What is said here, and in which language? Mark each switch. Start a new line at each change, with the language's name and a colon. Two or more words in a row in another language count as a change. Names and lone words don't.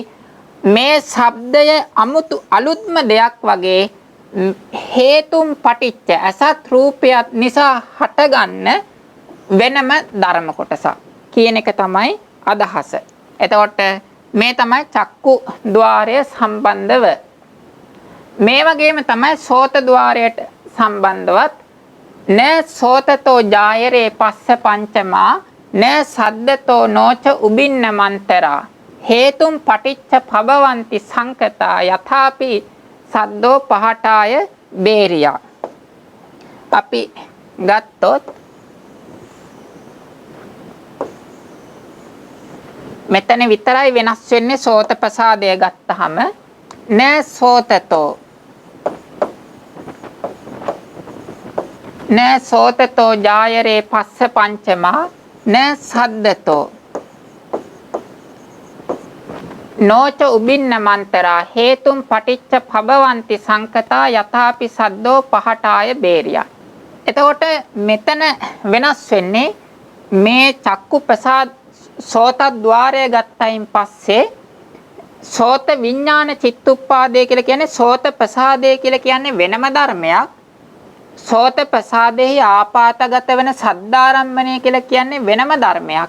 Sinhala: මේ ශබ්දය අමුතු අලුත්ම දෙයක් වගේ
Pali: හේතුම් පටිච්ච
Sinhala: අසත් රූපයත් නිසා හටගන්න වෙනම ධර්ම කොටසක් කියන එක තමයි අදහස. එතකොට මේ තමයි චක්කු ద్వාරය සම්බන්ධව. මේ වගේම තමයි සෝත ద్వාරයට සම්බන්ධවත්
Pali: න සෝතතෝ ජායරේ පස්ස පංචමා න සද්දතෝ නොච උබින්න මන්තරා හේතුම් පටිච්ච පබවಂತಿ සංකතා යථාපි සද්දෝ පහටාය බේරියා.
Sinhala: අපි ගත්තොත් මෙතන විතරයි වෙනස් වෙන්නේ සෝත ප්‍රසාදය ගත්තහම
Pali: න සෝතතෝ න සෝතතෝ ජායරේ පස්ස පංචමා න සද්දතෝ නොච උබින්න මන්තරා හේතුම් පටිච්ච පබවಂತಿ සංකතා යථාපි සද්දෝ පහටාය බේරියා.
Sinhala: එතකොට මෙතන වෙනස් වෙන්නේ මේ චක්කු ප්‍රසාද සෝත ద్వාරය ගත්තයින් පස්සේ සෝත විඥාන චිත්තුප්පාදය කියලා කියන්නේ සෝත ප්‍රසාදය කියලා කියන්නේ වෙනම ධර්මයක්. සෝත ප්‍රසාදෙහි ආපාතගත වෙන සද්දාරම්මණය කියලා කියන්නේ වෙනම ධර්මයක්.